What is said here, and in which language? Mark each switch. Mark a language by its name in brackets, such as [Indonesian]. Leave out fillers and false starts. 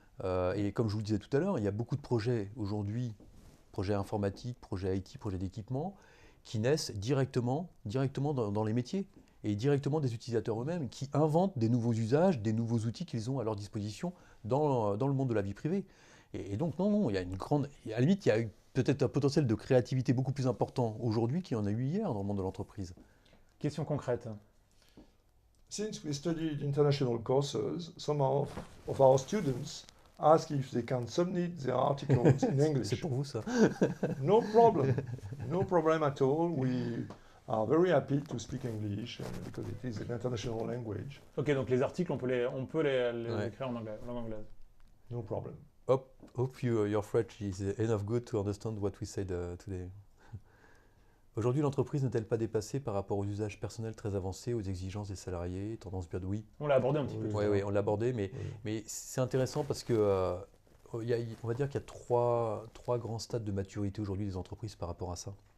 [French] Et comme je vous le disais tout à l'heure, il y a beaucoup de projets aujourd'hui, projets informatiques, projets IT, projets d'équipement, qui naissent directement dans les métiers et directement des utilisateurs eux-mêmes qui inventent des nouveaux usages, des nouveaux outils qu'ils ont à leur disposition dans le monde de la vie privée. Et donc, non, il y a une grande... À la limite, il y a peut-être un potentiel de créativité beaucoup plus important aujourd'hui qu'il y en a eu hier dans le monde de l'entreprise. Question concrète. [English] Since we studied international courses, some of our students ask if they can submit their articles in English. [French] C'est pour vous, ça. [English] No problem. No problem at all. We are very happy to speak English because it is an international language. [French] Ok, donc les articles, on peut les Ouais. écrire en langue anglaise. [English] No problem. Hope your French is enough good to understand what we said today. [French] Aujourd'hui, l'entreprise n'est-elle pas dépassée par rapport aux usages personnels très avancés, aux exigences des salariés, tendance bien de oui. On l'a abordé un petit peu. Oui. Oui, on l'a abordé, mais c'est intéressant parce que on va dire qu'il y a trois grands stades de maturité aujourd'hui des entreprises par rapport à ça.